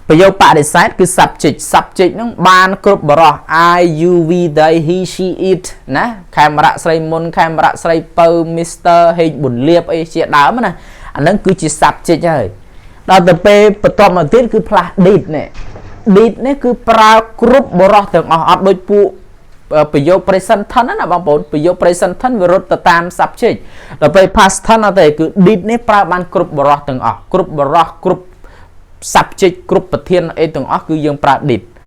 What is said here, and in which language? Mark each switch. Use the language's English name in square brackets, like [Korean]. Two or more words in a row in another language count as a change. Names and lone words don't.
[Khmer] ប្រយោគបដិសេធគឺ [English] subject subject [Khmer] ហ្នឹងបានគ្រប់បរោះ [English] I you we they he she it [Khmer] ណាខេមរៈស្រីមុនខេមរៈ ស្រីពៅ Mr ហេងប៊ុនលៀបអីជាដើមណាអាហ្នឹងគឺជា subject ហើយដល់ទៅពេលបន្ទាប់មកទៀតគឺផ្លាស់ did នេះ did នេះគឺប្រើគ្រប់បរោះទាំងអស់អត់ដូចពួកប្រយោគ [English] present tense [Khmer] ណាបងប្អូនប្រយោគ [English] present tense [Khmer] វារត់ទៅតាម subject ដល់ពេល [English] past tense [Khmer] អត់ទេគឺ did នេះប្រើបានគ្រប់បរោះទាំងអស់គ្រប់បរោះគ្រប់ subject គ្រប់ប្រធានអីទាំងអស់គឺយើងប្រើ did